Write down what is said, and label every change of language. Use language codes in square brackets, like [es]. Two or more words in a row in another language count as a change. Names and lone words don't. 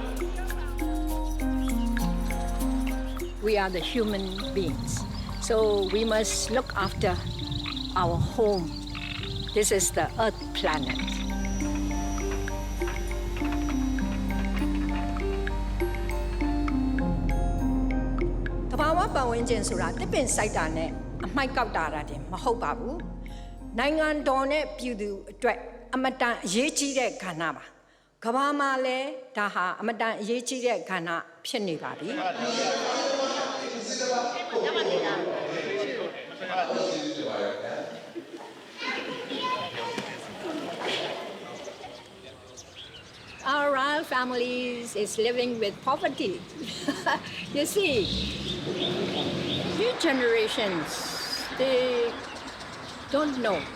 [en] We are the human beings, so we must look after our home. This is the Earth planet. [my] The သဘာဝပတ်ဝန်းကျင်ဆိုတာတစ်ပင်စိုက်တာနဲ့အမိုက်ကော က်တာတင်မဟုတ်ပါဘူး။နိုင်ငံတော်နဲ့ပြည်သူအတွက်အမတန်အရေးကြီးတဲ့ကဏ္ဍပါ။ကမ္ဘာမှာလည်းဒါဟာအမတန်အရေးကြီးတဲ့ကဏ္ဍဖြစ်နေပါပြီ။ [en] Our royal families is living with poverty. You see, new generations, they don't know.